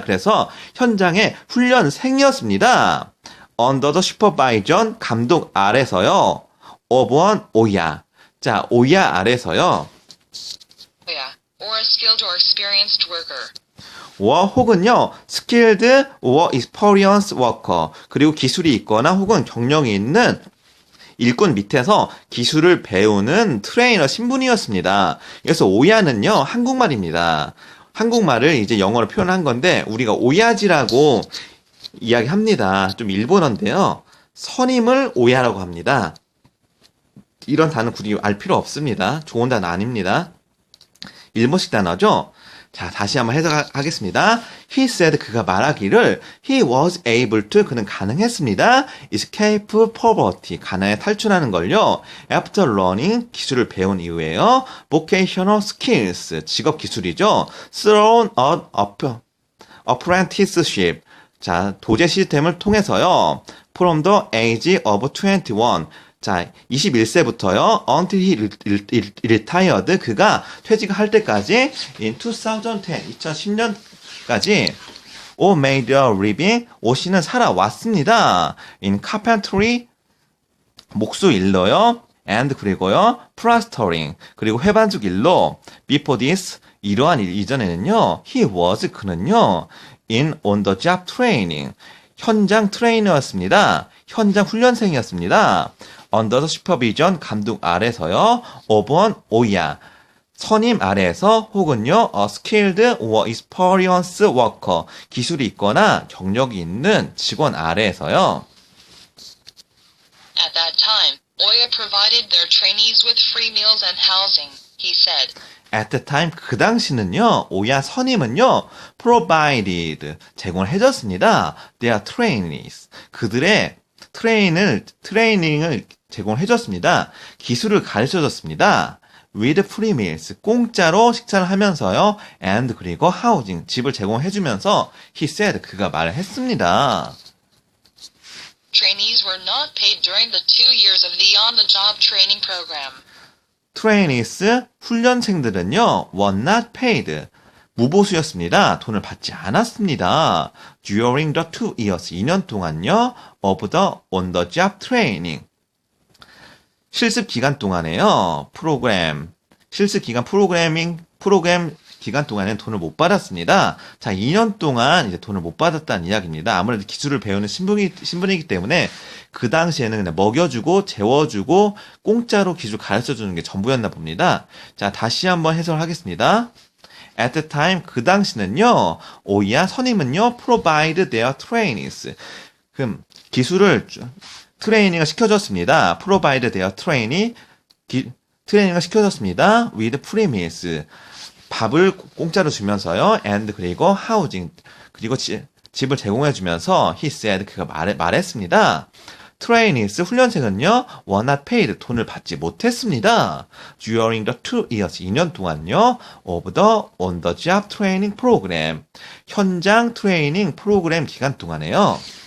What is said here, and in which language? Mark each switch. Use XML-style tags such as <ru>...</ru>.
<ko>그래서 현장의 훈련생이었습니다.</ko> <en>Under the supervision,</en> <ko>감독 아래서요.</ko> <en>of an</en> <ko>오야. 자, 오야 아래서요.</ko> <en>or a skilled or experienced worker.</en> <ko>혹은요,</ko> <en>skilled or experienced worker.</en> <ko>그리고 기술이 있거나 혹은 경력이 있는 일꾼 밑에서 기술을 배우는 트레이너 신분이었습니다. 그래서 오야는요, 한국말입니다. 한국말을 이제 영어로 표현한 건데, 우리가 오야지라고 이야기합니다. 좀 일본어인데요. 선임을 오야라고 합니다. 이런 단어 굳이 알 필요 없습니다. 좋은 단어 아닙니다. 일본식 단어죠? 자, 다시 한번 해석하겠습니다.</ko> <en>He said,</en> <ko>그가 말하기를</ko> <en>he was able to,</en> <ko>그는 가능했습니다.</ko> <en>escape poverty,</en> <ko>가난에 탈출하는 걸요.</ko> <en>after learning,</en> <ko>기술을 배운 이후에요.</ko> <en>vocational skills,</en> <ko>직업 기술이죠.</ko> <en>through an apprenticeship,</en> <ko>자, 도제 시스템을 통해서요.</ko> <en>from the age of 21,</en> <ko>자, 21세부터요.</ko> <en>until he retired.</en> <ko>그가 퇴직할 때까지</ko> <en>in 2010,</en> <ko>2010년까지</ko> <en>O made a living.</en> <ko>O 씨는 살아왔습니다.</ko> <en>in carpentry.</en> <ko>목수 일로요.</ko> <en>and</en> <ko>그리고요.</ko> <en>plastering.</en> <ko>그리고 회반죽 일로.</ko> <en>before this.</en> <ko>이러한 일 이전에는요.</ko> <en>he was.</en> <ko>그는요.</ko> <en>in on the job training.</en> <ko>현장 트레이너였습니다. 현장 훈련생이었습니다.</ko> <en>under the supervision.</en> <ko>감독 아래서요.</ko> <en>of an 오야.</en> <ko>선임 아래에서 혹은요,</ko> <en>skilled or experienced worker,</en> <ko>기술이 있거나 경력이 있는 직원 아래에서요.</ko> <en>At that time, Oya provided their trainees with free meals and housing, he said. At the time,</en> <ko>그 당시는요, 오야 선임은요,</ko> <en>provided,</en> <ko>제공을 해줬습니다.</ko> <en>Their trainees,</en> <ko>그들의 트레이닝을 제공해줬습니다. 기술을 가르쳐줬습니다.</ko> <en>with free meals,</en> <ko>공짜로 식사를 하면서요,</ko> <en>and</en> <ko>그리고</ko> <en>housing,</en> <ko>집을 제공해주면서</ko> <en>he said,</en> <ko>그가 말을 했습니다.</ko> <en>Trainees were not paid during the 2 years of the on-the-job training program. trainees,</en> <ko>훈련생들은요,</ko> <en>were not paid,</en> <ko>무보수였습니다. 돈을 받지 않았습니다.</ko> <en>during the 2 years,</en> <ko>2년 동안요,</ko> <en>of the on-the-job training,</en> <ko>실습 기간 동안에요. 실습 기간 프로그램 기간 동안에는 돈을 못 받았습니다. 자, 2년 동안 이제 돈을 못 받았다는 이야기입니다. 아무래도 기술을 배우는 신분이기 때문에 그 당시에는 그냥 먹여주고 재워주고 공짜로 기술 가르쳐주는 게 전부였나 봅니다. 자, 다시 한번 해설하겠습니다.</ko> <en>At the time,</en> <ko>그 당시는요, 오이야 선임은요,</ko> <en>provide their trainees.</en> <ko>그럼 기술을 트레이닝을 시켜줬습니다.</ko> <en>provide their</en> <ko>트레이닝을 시켜줬습니다.</ko> <en>with free meals.</en> <ko>밥을 공짜로 주면서요.</ko> <en>and</en> <ko>그리고</ko> <en>housing.</en> <ko>그리고 집을 제공해주면서</ko> <en>he said.</en> <ko>그가 말했습니다.</ko> <en>trainees,</en> <ko>훈련생은요.</ko> <en>were not paid.</en> <ko>돈을 받지 못했습니다.</ko> <en>during the 2 years.</en> <ko>2년 동안요.</ko> <en>of the on-the-job training program.</en> <ko>현장 트레이닝 프로그램 기간 동안에요.</ko>